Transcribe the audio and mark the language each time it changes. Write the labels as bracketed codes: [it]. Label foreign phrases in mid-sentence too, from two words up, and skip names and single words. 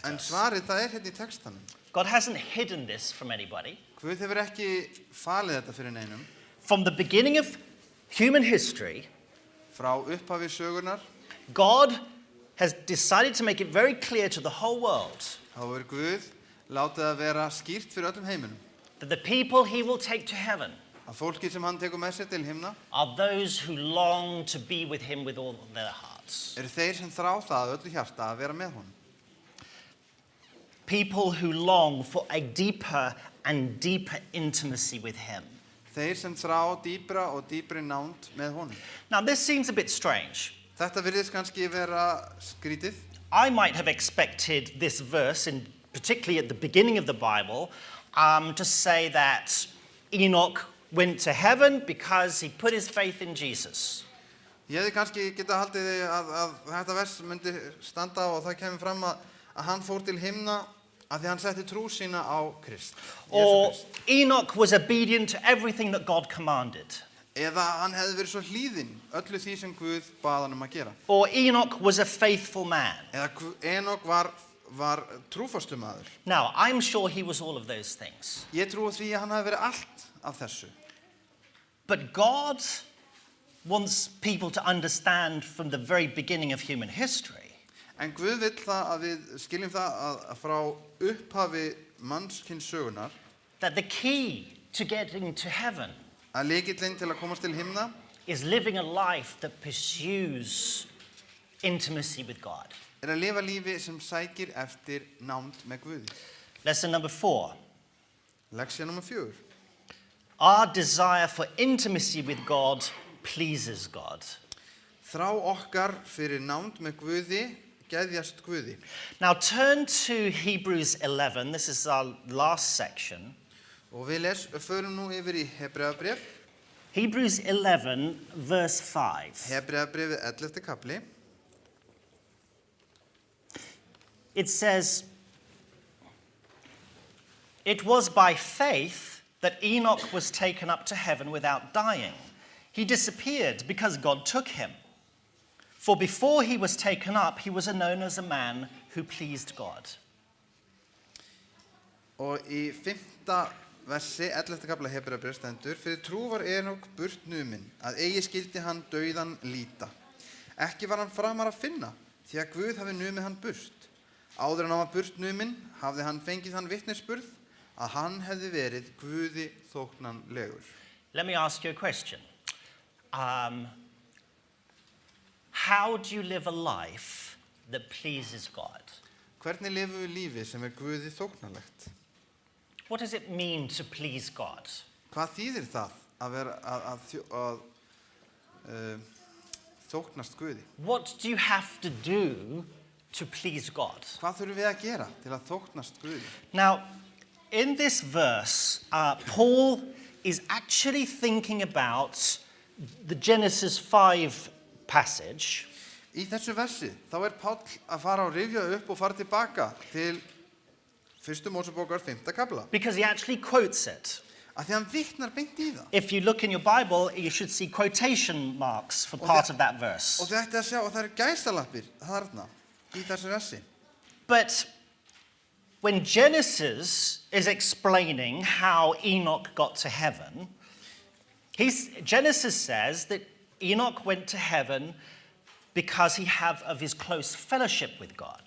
[is] En us. svarið það hérna í textanum. [en] God hasn't hidden this from anybody. [is] Guð hefur ekki falið þetta fyrir neinum. [en] From the beginning of human history, [is] Frá upphafi sögurnar, [en] God has decided to make it very clear to the whole world [is] þá er Guð látið að vera skýrt fyrir öllum heiminum. [en] that the people he will take to heaven [is] Að fólkið sem hann tekur með sér til himna [en] are those who long to be with him with all their hearts. [is] eru þeir sem þrá það öllu hjarta að vera með honum. [en] People who long for a deeper and deeper intimacy with him. [is] Þeir sem þrá dýpra og dýpri nánd með honum. [en] Now this seems a bit strange. [is] Þetta virðist kannski vera skrítið. [en] I might have expected this verse, particularly at the beginning of the Bible, to say that Enoch went to heaven because he put his faith in Jesus. [is] Ég hefði kannski getað haldið að þetta vers myndi standa og það kemur fram að hann fór til himna að því hann setti trú sína á Krist. [en] Or Enoch was obedient to everything that God commanded. [is] Eða hann hefði verið svo hlýðinn öllu því sem Guð bað hann að gera. [en] Or Enoch was a faithful man. [is] Eða Enok var trúfastur maður. [en] Now, I'm sure he was all of those things. [is] Ég trúi því að hann hafi verið allt af þessu. [en] But God wants people to understand from the very beginning of human history [is] En Guð vill það að við skiljum það að frá upphafi mannkyns sögunar [en] that the key to getting to heaven [is] að lykillinn til að komast til himna [en] is living a life that pursues intimacy with God. [is] að lifa lífi sem sækir eftir nánd með Guði. [en] Lesson number 4. [is] Leksía nummer 4. [en] Our desire for intimacy with God pleases God. [is] Þrá okkar fyrir nánd með Guði geðjast Guði. [en] Now turn to Hebrews 11. This is our last section. [is] Og við förum nú yfir í Hebreabréf. [en] Hebrews 11, verse 5. [is] Hebreabréfið 11. kapli. [en] It says, "It was by faith that Enoch was taken up to heaven without dying. He disappeared because God took him. For before he was taken up, he was known as a man who pleased God. [is] Og í 5. versi 11. kafla Hebreabréfs stendur: Fyrir trú var Enok burt numinn, að eigi skildi hann dauðan líta. Ekki var hann framar að finna, því að Guð hafi numið hann burt. Áður en hann var burt numinn, hafði hann fengið hann vitnisburð, að hann hefði verið Guði þóknanlegur. [en] Let me ask you a question. How do you live a life that pleases God? [is] Hvernig lifum við lífi sem Guði þóknanlegt? [en] What does it mean to please God? [is] Hvað þýðir það að vera þóknast Guði? [en] What do you have to do to please God? [is] Hvað þurfum við að gera til að þóknast Guði? [en] Now, in this verse, Paul is actually thinking about the Genesis 5 passage. [is] Í þessu versi þá Páll að fara og rifja upp og fara tilbaka til 1. Mósebókar 5. kafla. [en] Because he actually quotes it. [is] Af því hann vitnar beint í það. [en] If you look in your Bible, you should see quotation marks for part of that verse. [is] Og þið ætti að sjá að það eru gæsalappir þarna í þessu versi. [en] But when Genesis is explaining how Enoch got to heaven, Genesis says that Enoch went to heaven because he had of his close fellowship with God.